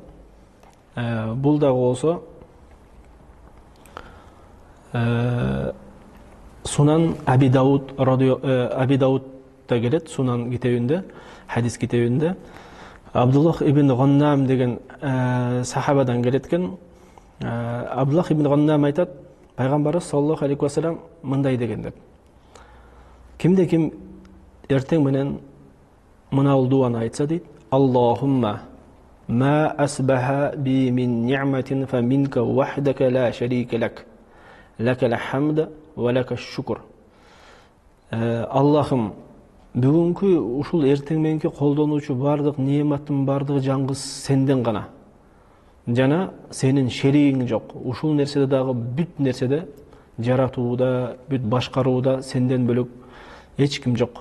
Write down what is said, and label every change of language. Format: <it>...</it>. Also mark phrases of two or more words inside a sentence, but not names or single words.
<ky>Бул дагы болсо Сунан Аби Даудта келет, Сунан китебинде, хадис китебинде. Абдуллах ибн Ганнам деген сахабадан келеткен. Абдуллах ибн Ганнам айтат, пайгамбарыбыз</ky> <ar>صلى الله عليه وسلم</ar> <ky>мындай деген деп. Кимде ким эртең менен мына дуаны айтса дейт:</ky> <ar>اللهم ما أصبح بي من نعمة فمنك وحدك لا شريك لك. لك الحمد ولك الشكر.</ar> <ky>Аллахым, бүгүнкү ушул эртең мененки колдонуучу бардык неематтын бардыгы жалгыз сенден гана. Жана сенин шеригиң жок. Ушул нерседе дагы бүт нерседе, жаратууда, бүт башкарууда сенден бөлөк эч ким жок.</ky>